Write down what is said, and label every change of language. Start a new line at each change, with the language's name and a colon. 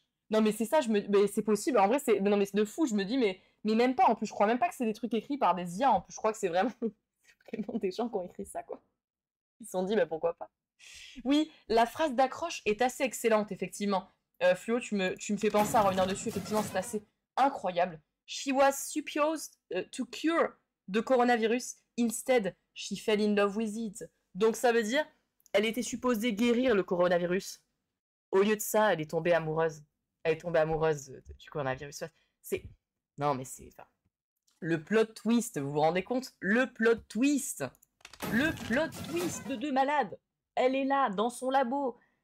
French: Non, mais c'est ça, mais c'est possible. En vrai, non, mais c'est de fou. Je me dis, mais même pas. En plus, je crois même pas que c'est des trucs écrits par des IA. En plus, je crois que c'est vraiment, vraiment des gens qui ont écrit ça, quoi. Ils se sont dit, bah pourquoi pas. Oui, la phrase d'accroche est assez excellente, effectivement. Fluo, tu me fais penser à revenir dessus. Effectivement, c'est assez incroyable.
English: She was supposed to cure the coronavirus. Instead, she fell in love with it.
French: Donc ça veut dire, elle était supposée guérir le coronavirus. Au lieu de ça, elle est tombée amoureuse. Elle est tombée amoureuse du coronavirus. C'est... Non, mais c'est... Enfin, le plot twist, vous vous rendez compte? Le plot twist. Le plot twist de deux malades. Elle est là, dans son labo.